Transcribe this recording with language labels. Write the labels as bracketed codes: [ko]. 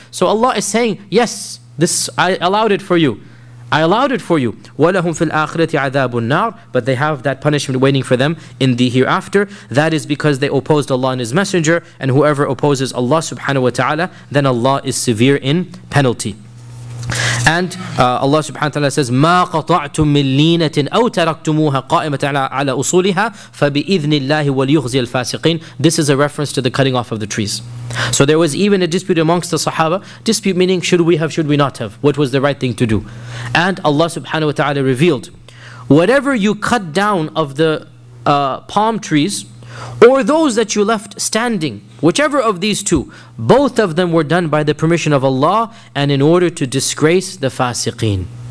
[en] So Allah is saying, yes, this I allowed it for you. [ar] وَلَهُمْ فِي الْآخِرَةِ عَذَابُ النَّارِ. [en] But they have that punishment waiting for them in the hereafter. That is because they opposed Allah and His Messenger. And whoever opposes Allah subhanahu wa ta'ala, then Allah is severe in penalty. And Allah subhanahu wa ta'ala says, [ar] مَا قَطَعْتُم مِّن لِينَةٍ أَوْ تَرَكْتُمُوهَا قَائِمَةً عَلَى أُصُولِهَا فَبِإِذْنِ اللَّهِ وَلْيُخْزِي الْفَاسِقِينَ. [en] This is a reference to the cutting off of the trees. So there was even a dispute amongst the Sahaba. Dispute meaning, should we have, should we not have? What was the right thing to do? And Allah subhanahu wa ta'ala revealed, whatever you cut down of the palm trees, or those that you left standing, whichever of these two, both of them were done by the permission of Allah and in order to disgrace the fasiqeen.